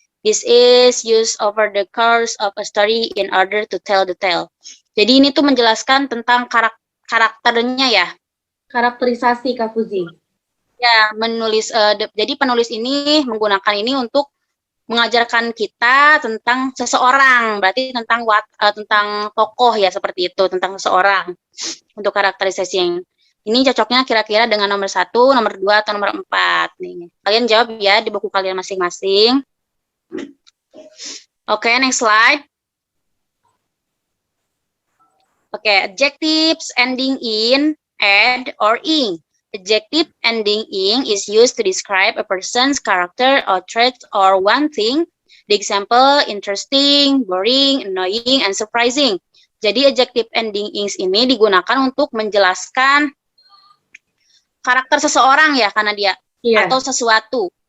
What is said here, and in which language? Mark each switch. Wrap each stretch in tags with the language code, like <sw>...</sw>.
<en>This is used over the course of a story in order to tell the tale.</en> <id>Jadi ini tuh menjelaskan tentang karakternya ya. Karakterisasi, Kak Fuzi. Ya, jadi penulis ini menggunakan ini untuk mengajarkan kita tentang seseorang, berarti tentang tokoh ya, seperti itu, tentang seseorang. Untuk karakterisasi yang ini cocoknya kira-kira dengan nomor 1, nomor 2, atau nomor 4 nih. Kalian jawab ya di buku kalian masing-masing.</id> <en>Oke, next slide. Oke, adjectives ending in, ed, or ing. Adjective ending ing is used to describe a person's character or traits or one thing. The example, interesting, boring, annoying, and surprising.</en> <id>Jadi adjective ending ings ini digunakan untuk menjelaskan karakter seseorang ya, karena dia atau sesuatu.</id>